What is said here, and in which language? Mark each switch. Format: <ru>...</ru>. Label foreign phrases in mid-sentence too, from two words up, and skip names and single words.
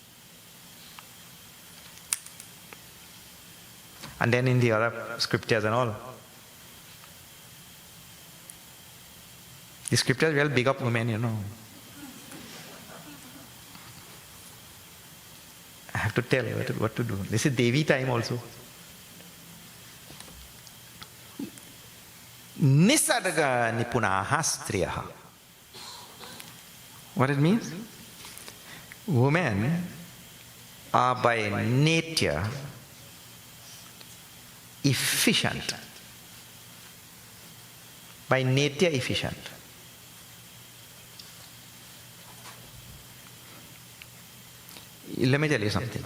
<en>And then in the other scriptures and all, the scriptures will big up women, you know. I have to tell you what to do. This is Devi time also.</en> <sa>निसर्ग निपुणाः स्त्रियः.</sa> <en>What it means? Women are by nature efficient. By nature efficient. Let me tell you something.</en>